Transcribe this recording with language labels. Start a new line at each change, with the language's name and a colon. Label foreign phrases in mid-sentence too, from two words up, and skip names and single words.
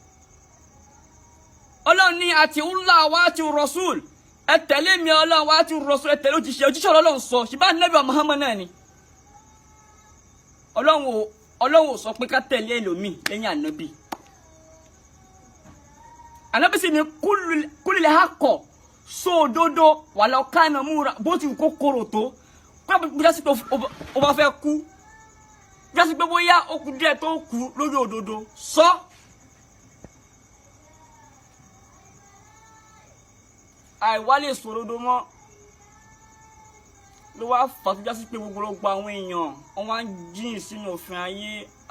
Yoruba: Ọlọ́run ní àti Allah wa àti Rasul ẹ tẹ̀lé mi Ọlọ́run wa àti Rasul ẹ tẹ̀lé òjíṣẹ́ Ọlọ́run sọ ṣùgbọ́n ànábì Muhammad náà ni Ọlọ́run ò sọ pé ká tẹ̀lé ẹlòmíì lẹ́yìn ànábì ànábì sì ní
Arabic: قل الحق
Yoruba: sóòdodo
Arabic: ولو كان مرا
Yoruba: bó ti kó korò tó kó bí jásí pé o bá fẹ́ kú jásí pé bóyá ó kù díẹ̀ tó kú lórí òdodo sọ. àìwá lè sòrodo mọ́ ló wá fà tó jásí pé gbogbo ló gba àwọn èèyàn wọ́n wá ń jìn sínú òfin ayé.